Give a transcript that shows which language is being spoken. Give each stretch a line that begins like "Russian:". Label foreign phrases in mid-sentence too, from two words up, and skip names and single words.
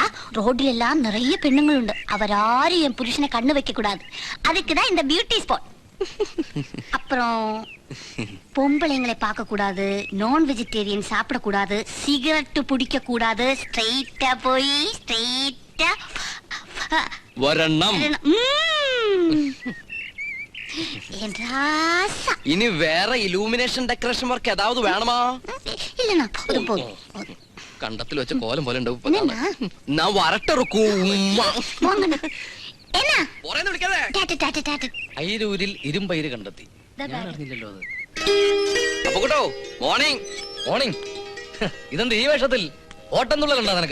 Tamil: ரோட்ல எல்லாம் நிறைய பெண்ணுங்கள் உண்டு, அவராரும் என் புருஷனை கண்ணு வைக்க கூடாது. அதுக்குதான் இந்த பியூட்டி ஸ்பாட். அப்புறம் பொம்பளைங்களை பார்க்க கூடாது, நான் வெஜிடேரியன் சாப்பிட கூடாது, சிகரெட் பிடிக்க கூடாது, ஸ்ட்ரெயிட்டா போய் ஸ்ட்ரெயிட்டா வரணும். இனி வேற
English: illumination decoration work
Tamil: ஏதாவது வேணுமா? இல்லண்ணா, அது போதும்.
Malayalam: കണ്ടത്തിൽ വെച്ച കോലം പോലെ ഉണ്ടാവും. ഞാൻ വരട്ടിറക്കൂ. അയിരൂരിൽ ഇരുമ്പയിര് കണ്ടെത്തി. ഞാൻ അറിഞ്ഞില്ലല്ലോ അത്. അപ്പൊ കേട്ടോ, മോർണിംഗ് മോർണിംഗ്. ഇതെന്ത് ഈ വേഷത്തിൽ? ഓട്ടം തുള്ളലുണ്ടോ നിനക്ക്?